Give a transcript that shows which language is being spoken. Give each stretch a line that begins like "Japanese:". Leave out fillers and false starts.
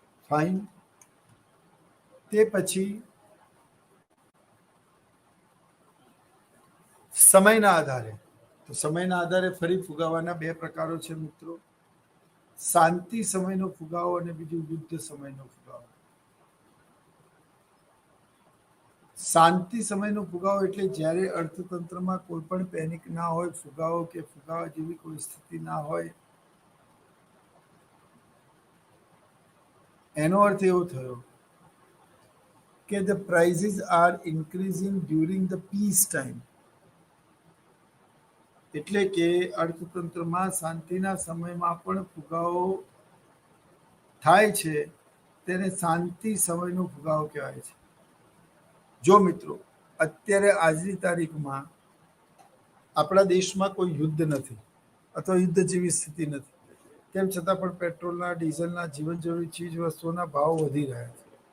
Gujarati: Fine. તે પછી સમયના આધારે, તો સમયના આધારે ફરી ફુગાવાના બે પ્રકારો છે મિત્રો, શાંતિ સમયનો ફુગાવો અને બીજું યુદ્ધ સમયનો ફુગાવો. શાંતિ સમયનો ફુગાવો એટલે જ્યારે અર્થતંત્રમાં કોઈ પણ પેનિક ના હોય, ફુગાવો કે ફુગાવા જેવી કોઈ સ્થિતિ ના હોય. એનો અર્થ એવો થયો કે
English: the prices are increasing during the peace time.
Gujarati: એટલે કે અર્થતંત્રમાં શાંતિના સમયમાં પણ ફુગાવો થાય છે, તેને શાંતિ સમયનો ફુગાવો કહેવાય છે. જો મિત્રો અત્યારે આજની તારીખમાં આપણા દેશમાં કોઈ યુદ્ધ નથી અથવા યુદ્ધ જેવી સ્થિતિ નથી, તેમ છતાં પણ પેટ્રોલના, ડીઝલના, જીવન જરૂરી ચીજ વસ્તુઓના ભાવ વધી રહ્યા છે.